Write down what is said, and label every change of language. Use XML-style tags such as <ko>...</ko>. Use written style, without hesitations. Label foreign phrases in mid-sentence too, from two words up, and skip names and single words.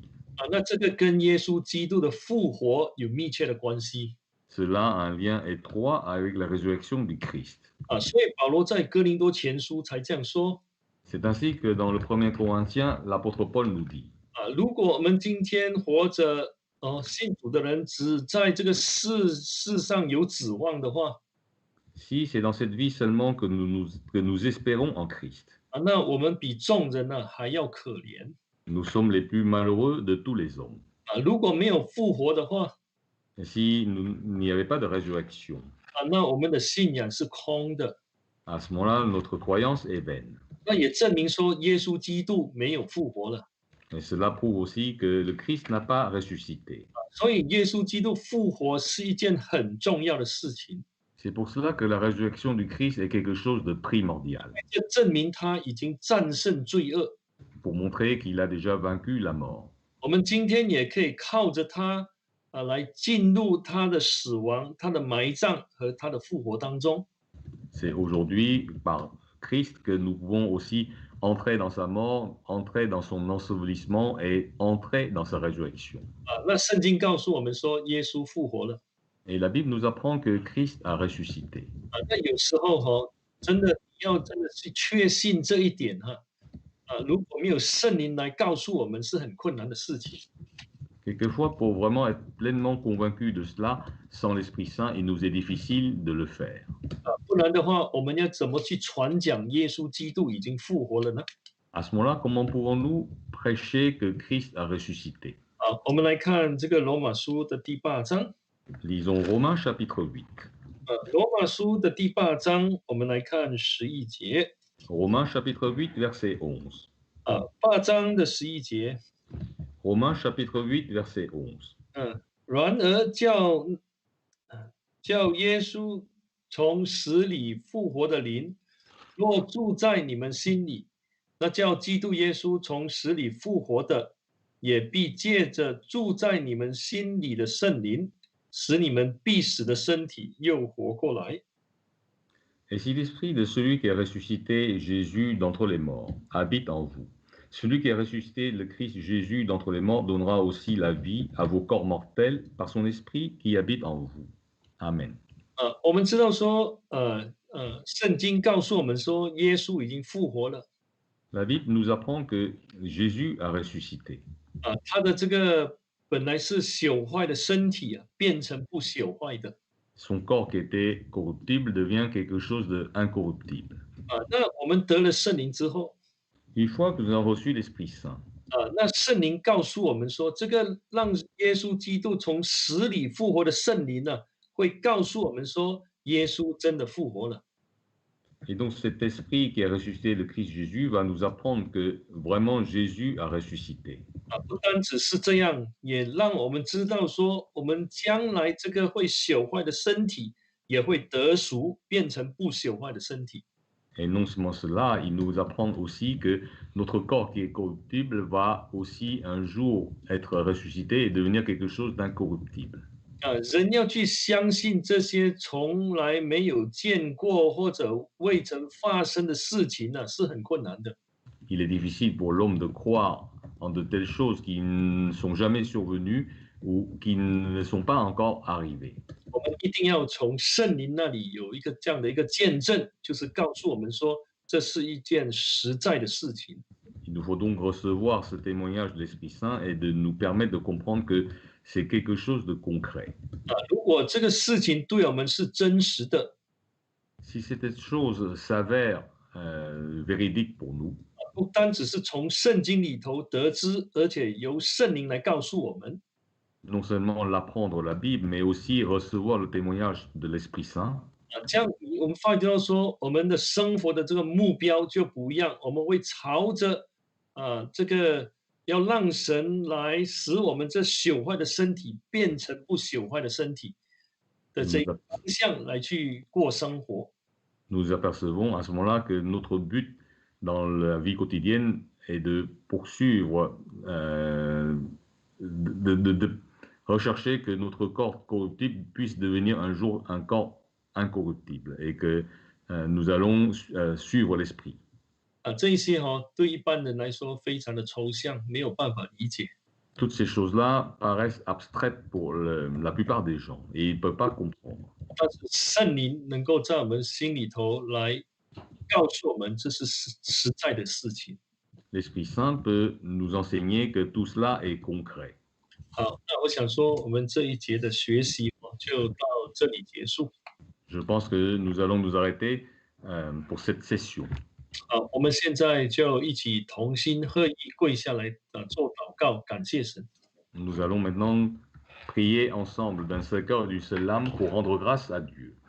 <zh>那这个跟耶稣基督的复活有密切的关系。</zh> <fr>Cela a un lien étroit avec la résurrection du Christ.</fr> <zh>所以保罗在哥林多前书才这样说。</zh> <fr>C'est ainsi que dans le 1er Corinthiens, l'apôtre Paul nous dit,</fr> <zh>如果我们今天活着信主的人只在这个世上有指望的话，</zh> <fr>si c'est dans cette vie seulement que nous espérons en Christ,</fr> <zh>那我们比众人还要可怜。</zh> <fr>nous sommes les plus malheureux de tous les hommes.</fr> <zh>如果没有复活的话，</zh> <fr>Et s'il n'y avait pas de résurrection,</fr> <zh>那我们的信仰是空的。</zh> <fr>à ce moment-là, notre croyance est vaine.</fr> <zh>那也证明说耶稣基督没有复活了。</zh> <fr>Et cela prouve aussi que le Christ n'a pas ressuscité.</fr> <zh>所以耶稣基督复活是一件很重要的事情。</zh> <fr>C'est pour cela que la résurrection du Christ est quelque chose de primordial,</fr> <zh>这证明他已经战胜罪恶。</zh> <fr>pour montrer qu'il a déjà vaincu la mort.</fr> <zh>我们今天也可以靠着他来进入他的死亡、他的埋葬和他的复活当中。</zh> <fr>C'est aujourd'hui par Christ que nous pouvons aussi entrer dans sa mort, entrer dans son ensevelissement et entrer dans sa résurrection.</fr> <zh>那圣经告诉我们说，耶稣复活了。</zh> <fr>Et la Bible nous apprend que Christ a ressuscité.</fr> <zh>那有时候真的要真的去确信这一点如果没有圣灵来告诉我们，是很困难的事情。</zh> <fr>Quelquefois, pour vraiment être pleinement convaincu de cela, sans l'Esprit Saint, il nous est difficile de le faire.</fr> <zh>不然的话，我们要怎么去传讲耶稣基督已经复活了呢？</zh> <fr>À ce moment-là, comment pouvons-nous prêcher que Christ a ressuscité?</fr> <zh>我们来看这个罗马书的第8章。</zh> <fr>Lisons Romains chapitre 8.</fr> <zh>罗马书的第8章，我们来看11节。</zh> <fr>Romains chapitre 8, verset 11.</fr> <zh>8 章的11节。</zh> <fr>Romains chapitre 8, verset 11.</fr> <zh>然而叫耶稣从死里复活的灵，若住在你们心里，那叫基督耶稣从死里复活的，也必借着住在你们心里的圣灵，使你们必死的身体又活过来。</zh> <fr>Et si l'esprit de celui qui a ressuscité Jésus d'entre les morts habite en vous, celui qui a ressuscité le Christ Jésus d'entre les morts donnera aussi la vie à vos corps mortels par son esprit qui habite en vous. Amen.</fr> <zh>我们知道说，圣经告诉我们说，耶稣已经复活了。</zh> <fr>La Bible nous apprend que Jésus a ressuscité.</fr> <zh>他的这个本来是朽坏的身体变成不朽坏的。</zh> <fr>Son corps qui était corruptible devient quelque chose d'incorruptible.</fr> <zh>那我们得了圣灵之后，</zh> <fr>Une fois que nous avons reçu l'Esprit Saint,</fr> <zh>那圣灵告诉我们说，这个让耶稣基督从死里复活的圣灵会告诉我们说，耶稣真的复活了。</zh> <fr>Et donc cet esprit qui a ressuscité le Christ Jésus va nous apprendre que vraiment Jésus a ressuscité.</fr> <zh>不单只是这样，也让我们知道说，我们将来这个会朽坏的身体也会得赎，变成不朽坏的身体。</zh> <fr>Et non seulement cela, il nous apprend aussi que notre corps qui est corruptible va aussi un jour être ressuscité et devenir quelque chose d'incorruptible.</fr> <zh>人要去相信这些从来没有见过或者未曾发生的事情呢，是很困难的。</zh> <fr>Il est difficile pour l'homme de croire en de telles choses qui ne sont jamais survenues ou qui ne sont pas encore arrivées.</fr> <zh>我们一定要从圣灵那里有一个这样的一个见证，就是告诉我们说，这是一件实在的事情。</zh> <fr>Il nous faut donc recevoir ce témoignage de l'Esprit Saint et de nous permettre de comprendre que c'est quelque chose de concret.</fr> <zh>如果这个事情对我们是真实的，</zh> <fr>Si cette chose s'avère véridique pour nous,</fr> <zh>不单只是从圣经里头得知，而且由圣灵来告诉我们，</zh> <fr>non seulement l'apprendre la Bible, mais aussi recevoir le témoignage de l'Esprit Saint.</fr> <zh>这样我们发觉到说，我们的生活的这个目标就不一样，我们会朝着这个要让神来使我们这朽坏的身体变成不朽坏的身体的这个方向来去过生活。</zh> <fr>Nous apercevons à ce moment-là que notre but dans la vie quotidienne est de poursuivre, de rechercher que notre corps corruptible puisse devenir un jour un corps incorruptible et que nous allons suivre l'esprit.</fr> <zh>这一些对一般人来说非常的抽象，没有办法理解。</zh> <fr>Toutes ces choses-là paraissent abstraites pour la plupart des gens et ils ne peuvent pas comprendre.</fr> <zh>但是圣灵能够在我们心里头来告诉我们，这是实在的事情。</zh> <fr>L'Esprit Saint peut nous enseigner que tout cela est concret.</fr> <zh>好，那我想说，我们这一节的学习就到这里结束。</zh> <fr>Je pense que nous allons nous arrêter pour cette session.</fr> <zh>好，我们现在就一起同心合意跪下来做祷告，感谢神。</zh> <fr>Nous allons maintenant prier ensemble d'un seul cœur et d'une seule âme pour rendre grâce à Dieu.</fr>